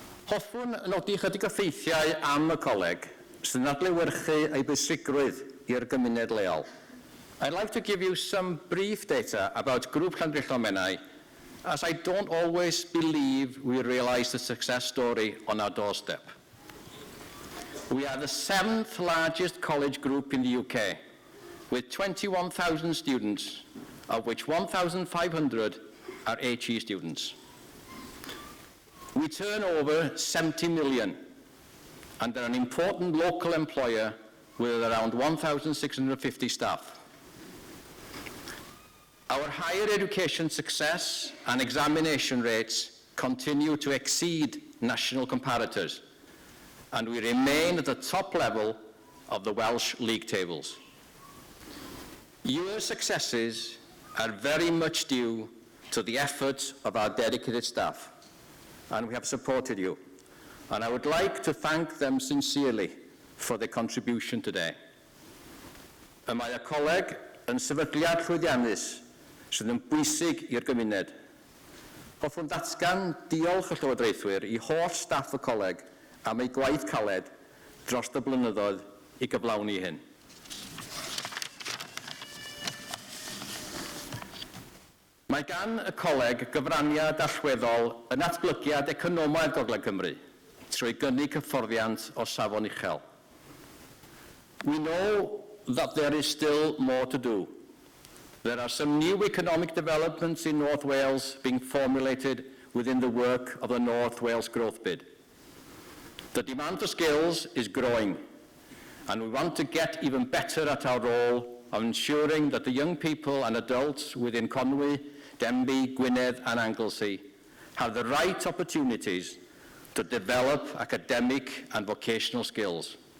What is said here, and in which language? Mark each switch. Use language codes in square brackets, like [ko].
[cy] Hoffwn nodi chydig o ffeithiau am y coleg sydd yn adlewyrchu ei bwysigrwydd i'r gymuned leol. [en] I'd like to give you some brief data about Grŵp Llanryddion, as I don't always believe we realise the success story on our doorstep. We are the 7th largest college group in the UK, with 21,000 students, of which 1,500 are HE students. We turn over 70 million, and are an important local employer with around 1,650 staff. Our higher education success and examination rates continue to exceed national comparators, and we remain at the top level of the Welsh league tables. Your successes are very much due to the efforts of our dedicated staff, and we have supported you, and I would like to thank them sincerely for their contribution today. [cy] Y mae y coleg yn sefydliad llwyddiannus sydd yn bwysig i'r gymuned. Hoffwn datgan diolch y llywodraethwyr I holl staff y coleg am ei gwaith caled dros y blynyddoedd I gyflawni hyn. Mae gan y coleg gyfraniad allweddol yn atblygiad economaidd Gogledd Cymru trwy gynnig hyfforddiant o safon uchel. [en] We know that there is still more to do. There are some new economic developments in North Wales being formulated within the work of the North Wales Growth Bid. The demand for skills is growing, and we want to get even better at our role of ensuring that the young people and adults within Conwy, Denbigh, Gwynedd and Anglesey have the right opportunities to develop academic and vocational skills.